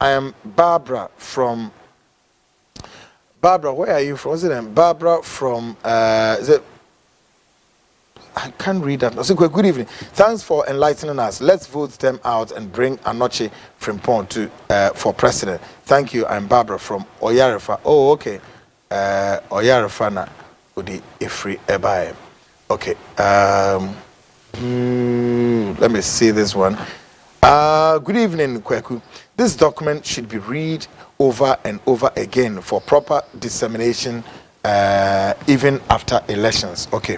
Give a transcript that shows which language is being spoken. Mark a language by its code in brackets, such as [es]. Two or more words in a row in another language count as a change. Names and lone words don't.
[en] I am Barbara from Barbara, where are you from? Was it Barbara from is it? I can't read that. So good evening. Thanks for enlightening us. Let's vote them out and bring Anoche Frimpong to for president. Thank you. I'm Barbara from Oyarefa. Oh, okay. [ak] Oyarefa na udi ifri ebaye. [en] Okay. Let me see this one. Good evening, Kweku. This document should be read over and over again for proper dissemination, even after elections. Okay.